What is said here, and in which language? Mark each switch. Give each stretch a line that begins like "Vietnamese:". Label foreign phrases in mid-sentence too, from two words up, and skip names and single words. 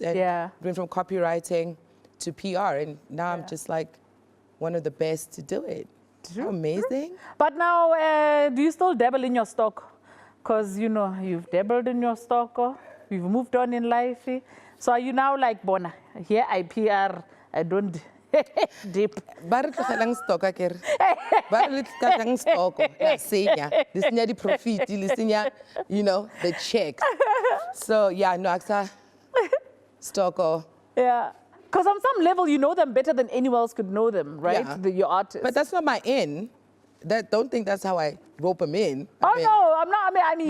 English: And went from copywriting to PR, and now I'm just like one of the best to do it. How amazing. But now, do you still dabble in your stock? Because, you know, you've dabbled in your stock, you've moved on in life. So are you now like, Bona, here I PR, I don't dip.
Northern Sotho: Ba re tlogelang stock akere. Ba re le tlogelang stock, la senya. Le senya di profit, le senya,
English: you know, the checks. So yeah, no, aksa stock. Yeah. Because on some level, you know them better than anyone else could know them, right? Yeah. Your artists. But that's not my in. Don't think that's how I rope them in. Oh, no, I'm not. I mean,